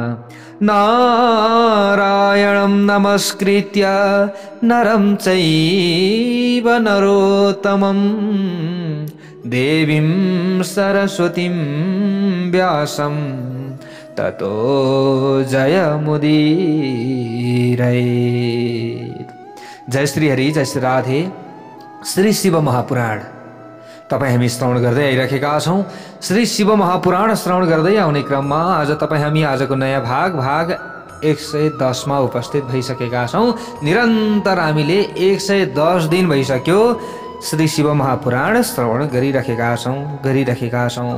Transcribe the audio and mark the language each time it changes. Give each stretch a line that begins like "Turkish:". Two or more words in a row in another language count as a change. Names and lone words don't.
Sanskrit: नारायणं नमस्कृत्य नरं चैव नरोत्तमं देवीं सरस्वतीं व्यासं ततो जयमुदीरयेत्।
Nepali: जय श्री हरि, जय श्री राधे। श्री शिव महापुराण तपाईं हामी श्रवण गर्दै आइरहेका छौं। श्री शिव महापुराण श्रवण गर्दै आउने क्रममा आज तपाईं हामी आजको नयाँ भाग 110 मा उपस्थित भइसकेका छौं। निरन्तर हामीले 110 दिन भइसक्यो श्री शिव महापुराण श्रवण गरिरहेका छौं।